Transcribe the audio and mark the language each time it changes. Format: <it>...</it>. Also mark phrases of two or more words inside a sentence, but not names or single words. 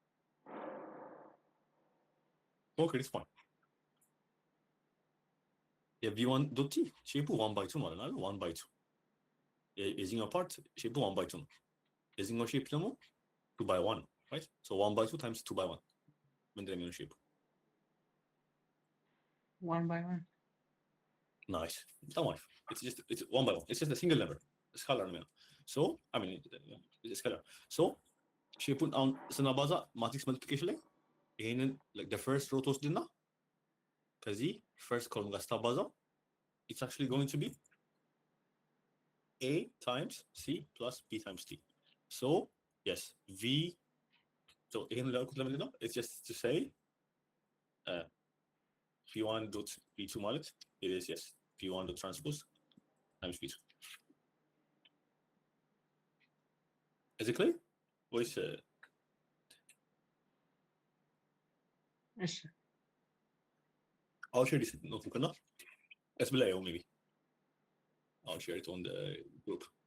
<en>Okay, it's fine. v1 dot t</en> <am>ሼፑ</am> <en>1 by 2</en> <am>ማለት ነው</am> <en>1 by 2</en> <am>የዚህኛው ፓርት ሼፑ</am> <en>1 by 2</en> <am>ነው የዚህኛው ሼፕ ደግሞ</am> <en>2 by 1 right so 1 by 2 times 2 by 1</en> <am>ምንድነው የሚሆነው ሼፑ</am> <en>1 by 1 nice</en> <am>በጣም አሪፍ</am> <en>it's 1 by 1 it's just a single number</en> <am>ስካላር ነው</am> <en>so I mean it's scalar so</en> <am>ሼፑን አሁን ስናባዛ</am> <en>matrix multiplication</en> <am>ላይ ይሄንን</am> <en>like the first row</en> <am>ትወስድና ከዚህ</am> <en>first column</en> <am>ጋር ስታባዛው</am> <en>it's actually going to be a times c plus b times t so yes v so</en> <am>ይሄንን ላልኩት ለምንድን ነው</am> <en>it's just to say v1 dot v2 ማለት it is yes v1 dot transpose times v2 is it clear ወይስ</en> <am>እሺ</am> <en>I'll share this notebook now. Let's play maybe. I'll share it on the group.</en>